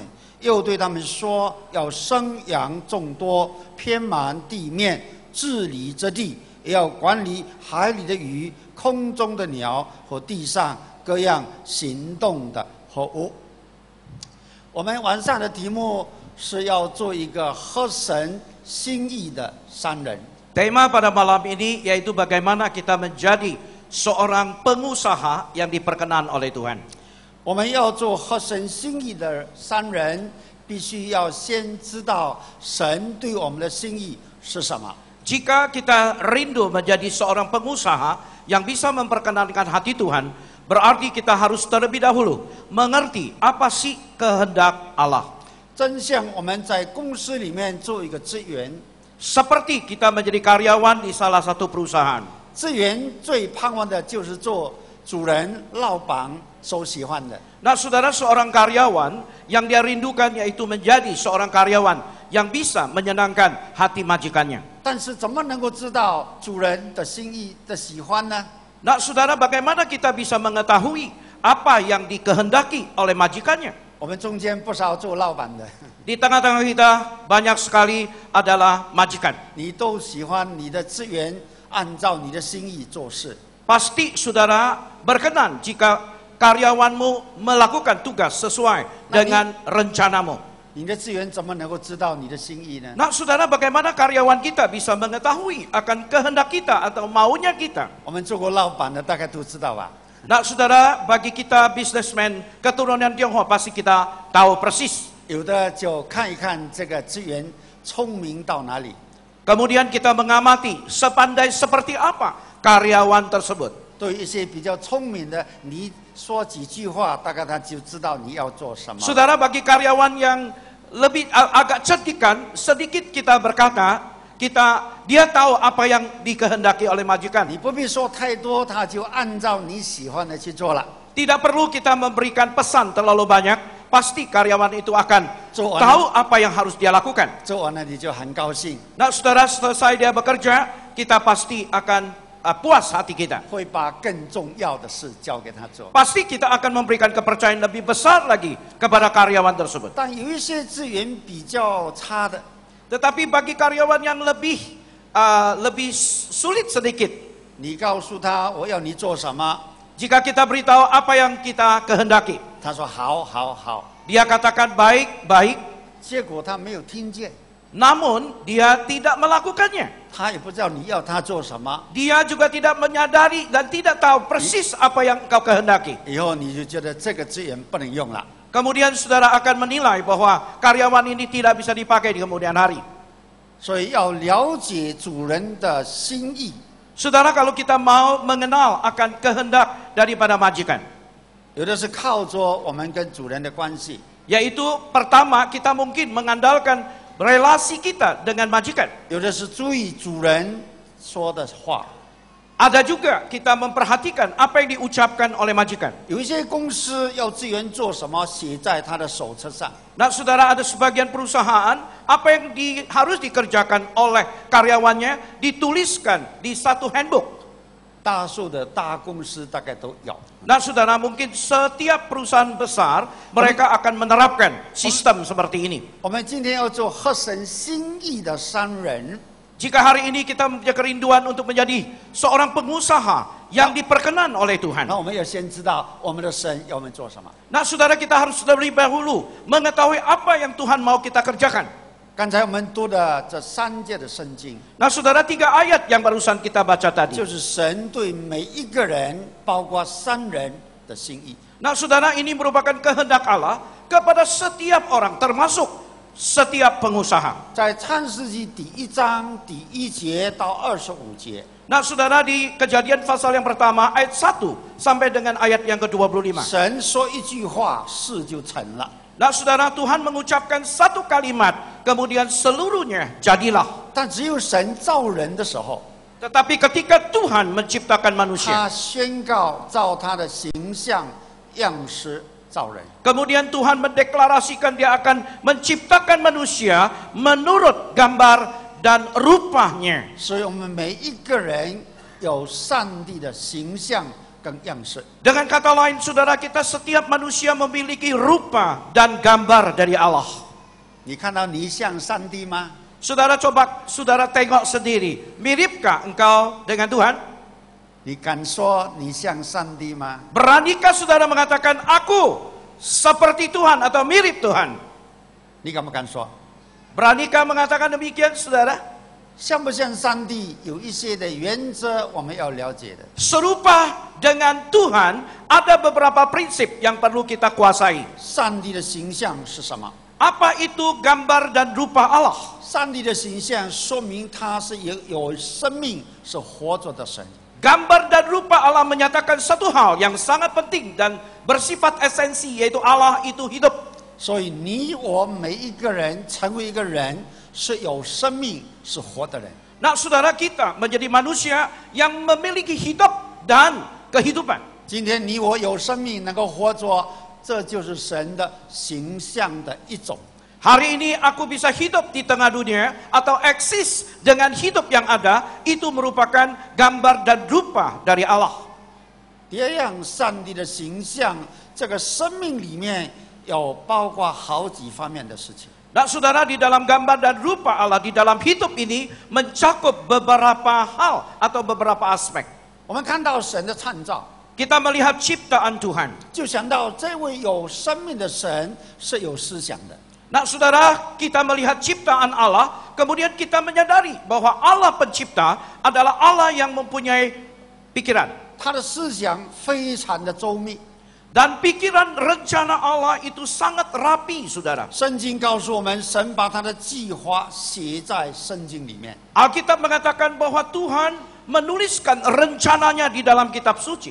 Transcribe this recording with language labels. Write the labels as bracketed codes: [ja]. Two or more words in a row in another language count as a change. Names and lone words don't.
[zh] 又对他们说：“要生养众多，遍满地面，治理这地，也要管理海里的鱼、空中的鸟和地上各样行动的活物。” 我们晚上的题目是要做一个合神心意的商人。 [id] Tema pada malam ini yaitu bagaimana kita menjadi seorang pengusaha yang diperkenan oleh Tuhan. [zh] 我们要做合神心意的商人，必须要先知道神对我们的心意是什么。 [id] Jika kita rindu menjadi seorang pengusaha yang bisa memperkenankan hati Tuhan, berarti kita harus terlebih dahulu mengerti apa sih kehendak Allah. [zh] 真像我们在公司里面做一个职员， [id] Seperti kita menjadi karyawan di salah satu perusahaan. [zh] 职员最盼望的就是做主人、老板所喜欢的。 [id] Nah saudara, seorang karyawan yang dia rindukan yaitu menjadi seorang karyawan yang bisa menyenangkan hati majikannya. [zh] 但是怎么能够知道主人的心意的喜欢呢？ [id] Nah saudara, bagaimana kita bisa mengetahui apa yang dikehendaki oleh majikannya? [zh] 我们中间不少做老板的， [id] Di tengah-tengah kita banyak sekali adalah majikan. [zh] 你都喜欢你的职员按照你的心意做事。 [id] Pasti saudara berkenan jika karyawanmu melakukan tugas sesuai dengan rencanamu. [zh] 你的职员怎么能够知道你的心意呢？ [id] Nah saudara, bagaimana karyawan kita bisa mengetahui akan kehendak kita atau maunya kita? [zh] 我们做过老板的大概都知道吧。 [id] Nah saudara, bagi kita businessman keturunan Tionghoa pasti kita tahu persis. [zh] 有的就看一看这个职员聪明到哪里。 [id] Kemudian kita mengamati sepandai seperti apa karyawan tersebut. [zh] 对一些比较聪明的，你说几句话，大概他就知道你要做什么。 [id] Saudara, bagi karyawan yang lebih agak cerdikan, sedikit kita berkata, dia tahu apa yang dikehendaki oleh majikan. [zh] 你不必说太多，他就按照你喜欢的去做了。 [id] Tidak perlu kita memberikan pesan terlalu banyak, pasti karyawan itu akan Tuhan. tahu apa yang harus dia lakukan. [zh] 做完了你就很高兴， [id] Nah, saudara, selesai dia bekerja, kita pasti akan puas hati kita. [zh] 会把更重要的事交给他做。 [id] Pasti kita akan memberikan kepercayaan lebih besar lagi kepada karyawan tersebut. [zh] 但有一些资源比较差的， [id] Tetapi bagi karyawan yang lebih sulit sedikit, [zh] 你告诉他我要你做什么， [id] jika kita beritahu apa yang kita kehendaki, [zh] 他说好好好， [id] dia katakan baik, baik, [zh] 结果他没有听见， [id] namun dia tidak melakukannya. [zh] 他也不知道你要他做什么， [id] Dia juga tidak menyadari dan tidak tahu persis apa yang engkau kehendaki. [zh] 以后你就觉得这个资源不能用了。 [id] Kemudian saudara akan menilai bahwa karyawan ini tidak bisa dipakai di kemudian hari. [zh] 所以要了解主人的心意。 [id] Saudara, kalau kita mau mengenal akan kehendak daripada majikan, [zh] 有的是靠着我们跟主人的关系， [id] yaitu pertama kita mungkin mengandalkan relasi kita dengan majikan. [zh] 有的是注意主人说的话。 [id] Ada juga kita memperhatikan apa yang diucapkan oleh majikan. [zh] 有一些公司要资源做什么，写在他的手册上。 [id] Nah, saudara, ada sebagian perusahaan apa yang harus dikerjakan oleh karyawannya dituliskan di satu handbook. [zh] 大数的大公司大概都有。 [id] Nah, saudara, mungkin setiap perusahaan besar mereka akan menerapkan sistem seperti ini. [zh] 我们今天要做合神心意的商人， [id] Jika hari ini kita mempunyai kerinduan untuk menjadi seorang pengusaha yang diperkenan oleh Tuhan. [zh] 那我们要先知道我们的神要我们做什么。 [id] Nah, saudara, kita harus terlebih dahulu mengetahui apa yang Tuhan mau kita kerjakan. [zh] 刚才我们读的这3节的圣经， [id] Nah, saudara, 3 ayat yang barusan kita baca tadi. [zh] 就是神对每一个人，包括商人的心意。 [id] Nah, saudara, ini merupakan kehendak Allah kepada setiap orang, termasuk setiap pengusaha. [zh] 在创世纪第1章第1节到25节， [id] Nah, saudara, di Kejadian pasal yang pertama ayat 1 sampai dengan ayat yang ke-25. [zh] 神说一句话，事就成了。 [id] Nah, saudara, Tuhan mengucapkan satu kalimat, kemudian seluruhnya jadilah. [zh] 但只有神造人的时候， [id] Tetapi ketika Tuhan menciptakan manusia, [zh] 他宣告照他的形象样式造人。 [id] kemudian Tuhan mendeklarasikan dia akan menciptakan manusia menurut gambar dan rupanya. [zh] 所以我们每一个人有上帝的形象跟样式。 [id] Dengan kata lain, saudara, kita setiap manusia memiliki rupa dan gambar dari Allah. [zh] 你看到你像上帝吗？ [id] Saudara, coba saudara tengok sendiri, miripkah engkau dengan Tuhan? [zh] 你敢说你像上帝吗？ [id] Beranikah saudara mengatakan aku seperti Tuhan atau mirip Tuhan? [zh] 你敢不敢说？ [id] Beranikah mengatakan demikian, saudara? [zh] 像不像上帝？有一些的原则我们要了解的。 [id] Serupa dengan Tuhan, ada beberapa prinsip yang perlu kita kuasai. [zh] 上帝的形象是什么？ [id] Apa itu gambar dan rupa Allah? [zh] 上帝的形象说明他是有生命、是活着的神。 [id] Gambar dan rupa Allah menyatakan satu hal yang sangat penting dan bersifat esensi, yaitu Allah itu hidup. [zh] 所以你我每一个人成为一个人是有生命、是活的人。 [id] Nah, saudara, kita menjadi manusia yang memiliki hidup dan kehidupan. [zh] 今天你我有生命能够活着，这就是神的形象的一种。 [id] Hari ini aku bisa hidup di tengah dunia atau eksis dengan hidup yang ada, itu merupakan gambar dan rupa dari Allah. [zh] 第二样，上帝的形象，这个生命里面有包括好几方面的事情。 [id] Nah, saudara, di dalam gambar dan rupa Allah, di dalam hidup ini mencakup beberapa hal atau beberapa aspek. [zh] 我们看到神的创造， [id] Kita melihat ciptaan Tuhan. [zh] 就想到这位有生命的神是有思想的。 [id] Nah, saudara, kita melihat ciptaan Allah, kemudian kita menyadari bahwa Allah pencipta adalah Allah yang mempunyai pikiran. [zh] 他的思想非常的周密。 [id] Dan pikiran rencana Allah itu sangat rapi, saudara. [zh] 圣经告诉我们，神把他的计划写在圣经里面。 [id] Alkitab mengatakan bahwa Tuhan menuliskan rencananya di dalam kitab suci.